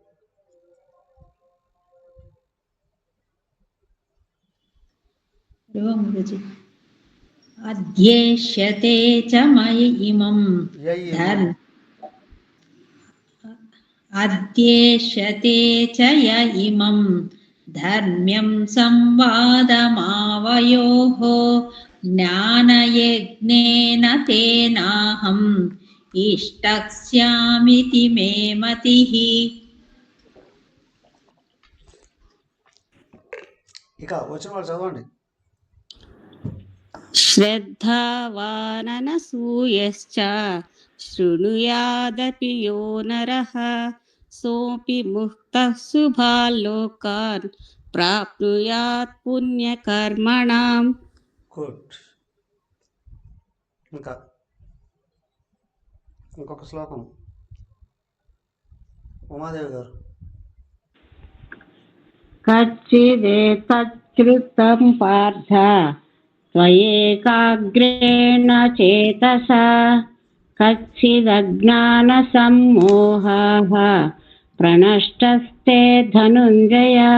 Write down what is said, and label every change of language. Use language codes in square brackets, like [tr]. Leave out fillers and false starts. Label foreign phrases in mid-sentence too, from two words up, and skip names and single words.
[sa] అద్యేష్యతే చ మయి ఇమం అద్యేష్యతే చ య ఇమం ధర్మ్యం సంవాదమావయోః జ్ఞానయజ్ఞేన తేనాహం ఇష్టక్ష్యామితి మే మతిః. [te] ఇక వచ్చిన వాళ్ళు చదవండి. [sa] శ్రద్ధావాననసూయశ్చ शृणुयादपि यो नरः सोऽपि मुक्तः शुभाल्लोकान् प्राप्नुयात् पुण्यकर्मणाम्. [te] గుడ్. ఇంకా ఇంకొక శ్లోకం ఉమాదేవి గారు. [sa] కచ్చిదేతత్కృతం పార్థ త్వయేకాగ్రేణ చేతసా కచ్చిదజ్ఞానసమ్మోహాః ప్రణష్టస్తే ధనుంజయ.